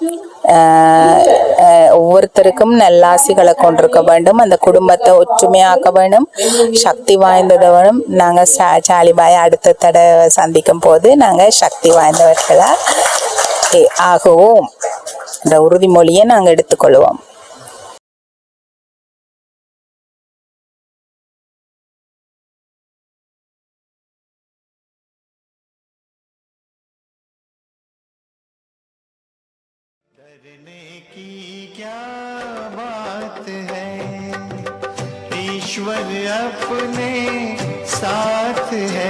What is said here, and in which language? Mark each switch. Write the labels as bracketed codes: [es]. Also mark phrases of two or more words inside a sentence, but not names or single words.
[ta] ஒவ்வொருத்தருக்கும் நல்லாசிகளை கொண்டிருக்க வேண்டும், அந்த குடும்பத்தை ஒற்றுமையாக்க வேண்டும், சக்தி வாய்ந்ததை வேணும். நாங்கள் சாலிபாயை அடுத்த தடவை சந்திக்கும் போது நாங்கள் சக்தி வாய்ந்தவர்களாக ஆகுவோம். இந்த உறுதிமொழியை நாங்கள் எடுத்துக்கொள்வோம். [hi] डरने की क्या बात है, ईश्वर अपने साथ है।